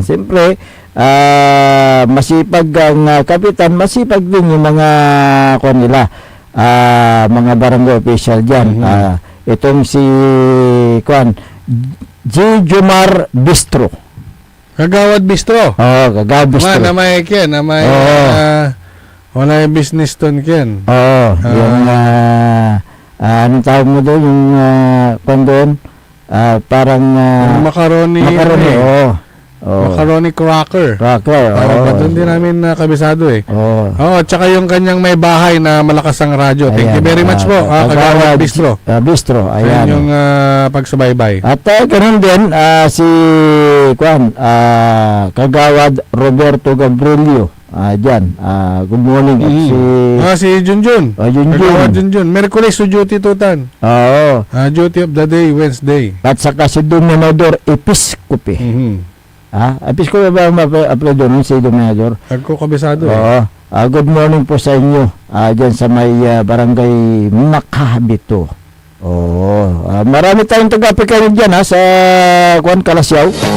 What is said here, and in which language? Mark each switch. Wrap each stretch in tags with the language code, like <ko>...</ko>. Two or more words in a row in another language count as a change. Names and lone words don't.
<tl>Siyempre, masipag ang kapitan, masipag din yung mga mga barangay official dyan. Itong si G. Jumar Bistro. Kagawad Bistro. Kagawad Bistro. Na may ken, na may wala yung business ton ken. Yung anong tawag mo doon, yung doon, parang macaroni. Macaroni cracker. Doon din namin kabisado tsaka yung kanyang may bahay na malakas ang radyo.</tl> <en>Thank you very much po, Kagawad Bistro.</en> <tl>Bistro, ayan. Yung pagsubaybay. At ganoon din si Kagawad Roberto Gabrielio. Diyan.</tl> <en>Good morning.</en> <tl>At si Junjun. Kagawad Junjun. Merkulis, duty tutan.</tl> <en>Duty of the day, Wednesday.</en> <tl>At saka si Dominador Episcope. Episcope ba ma-upload doon si Dominador? Ako kabisado.</tl> <en>Good morning</en> <tl>po sa inyo. Diyan sa may barangay Macabito. Marami tayong taga-Picarid dyan sa Kalasyaw.</tl>